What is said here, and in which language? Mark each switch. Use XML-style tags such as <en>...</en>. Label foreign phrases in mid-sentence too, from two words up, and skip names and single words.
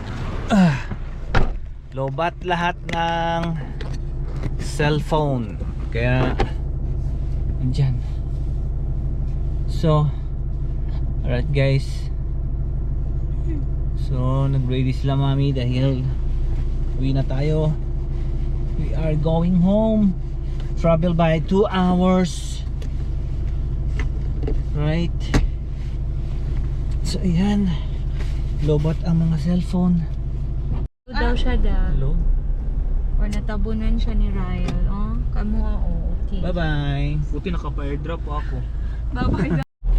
<tl>Lobat lahat ng cellphone. Kaya andyan.</tl> <en>So alright guys.</en> <tl>So nag-ready sila mami dahil uwi na tayo.</tl> <en>We are going home. Travel by 2 hours. Right.</en> <tl>So ayan, lobat ang mga cellphone. Daw siya da. Hello. Or natabunan siya ni Ryle. Oh, kamo okay.</tl> <en>Bye bye.</en> <tl>Buti naka-airdrop ako.</tl> <en>Bye-bye.</en>